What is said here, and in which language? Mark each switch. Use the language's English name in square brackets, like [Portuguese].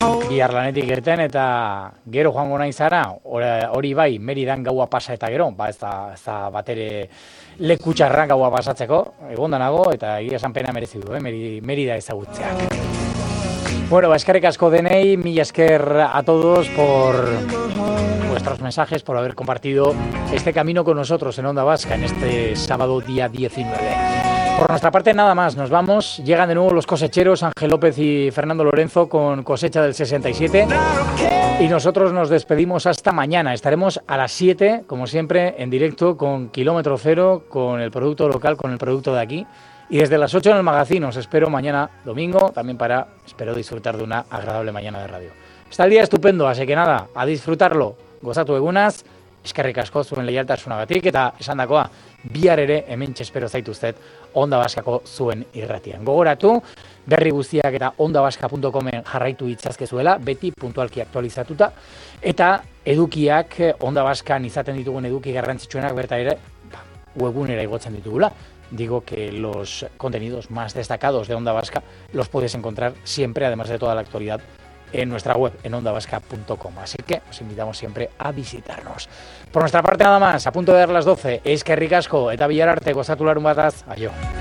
[Basque] Y Arlanetik irten, eta gero joango naizara, hori bai, Meridan gaua pasa eta gero, ba, esta batere lekutxarra gaua pasatzeko, egon danago, eta egia esan pena merezi du, Merida ezagutzeak. [Spanish] Bueno, [Basque] eskerrik asko denei, mila esker [Spanish] a todos por vuestros mensajes, por haber compartido este camino con nosotros en Onda Vasca en este sábado día 19. Por nuestra parte, nada más, nos vamos. Llegan de nuevo los cosecheros Ángel López y Fernando Lorenzo con cosecha del 67. Y nosotros nos despedimos hasta mañana. Estaremos a las 7, como siempre, en directo con Kilómetro Cero, con el producto local, con el producto de aquí. Y desde las 8 en el magazine os espero mañana domingo, también para, espero disfrutar de una agradable mañana de radio. Está el día estupendo, así que nada, a disfrutarlo. [Basque] Gozatu egunaz, eskerrik asko zuen leialtasunagatik, eta esandakoa, bihar ere hementxe espero zaituztet Onda Baskako zuen irratian. Gogoratu, berri guztiak eta ondabaska.comen jarraitu itzazkezuela, beti puntualki aktualizatuta, eta edukiak, Onda Baskan izaten ditugun eduki garrantzitsuenak berta ere, webunera igotzen ditugula. [Spanish] Digo que los contenidos más destacados de Onda Vasca los puedes encontrar siempre, además de toda la actualidad, en nuestra web, en ondavasca.com. Así que os invitamos siempre a visitarnos. Por nuestra parte, nada más. A punto de dar las 12. [Basque] Eskerrik asko, eta bilararte, gozatu larun bataz. [Spanish] Adiós.